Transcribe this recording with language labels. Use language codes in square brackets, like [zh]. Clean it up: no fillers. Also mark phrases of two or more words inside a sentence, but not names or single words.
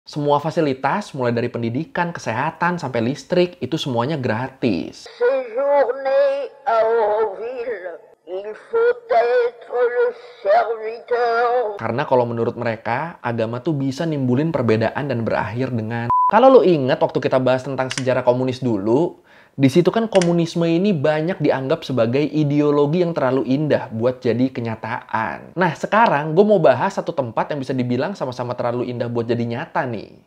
[id] Semua fasilitas, mulai dari pendidikan, kesehatan, sampai listrik, itu semuanya gratis. [fr] Séjourner à Auroville, il faut être le serviteur. [id] Karena kalau menurut mereka, agama tuh bisa nimbulin perbedaan dan berakhir dengan... Kalau lo ingat waktu kita bahas tentang sejarah komunis dulu, di situ kan komunisme ini banyak dianggap sebagai ideologi yang terlalu indah buat jadi kenyataan. Nah, sekarang gue mau bahas satu tempat yang bisa dibilang sama-sama terlalu indah buat jadi nyata nih.